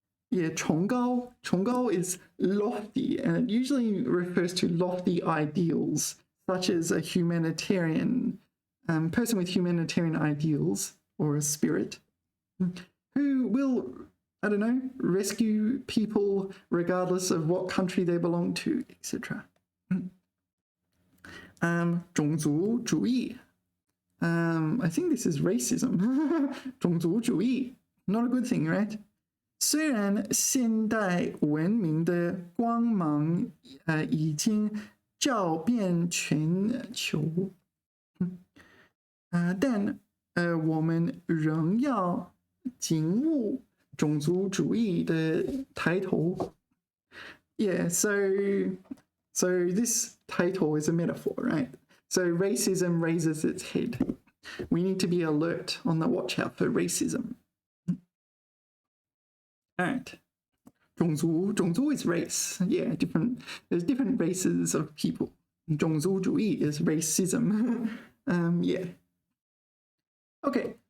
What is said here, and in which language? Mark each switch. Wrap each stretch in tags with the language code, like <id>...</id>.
<en>Yeah, 崇高 is lofty, and it usually refers to lofty ideals, such as a humanitarian person with humanitarian ideals or a spirit who will, I don't know, rescue people regardless of what country they belong to, etc. 种族主义 I think this is racism 种族主义 not a good thing, right?</en> <zh>虽然现代文明的光芒已经照遍全球但我们仍要警悟种族主义的抬头</zh> <en>Yeah, so this title is a metaphor, right? So racism raises its head. We need to be alert on the watch out for racism. All right. 种族 is race. Yeah, there's different races of people. 种族主义 is racism. Yeah. Okay.</en>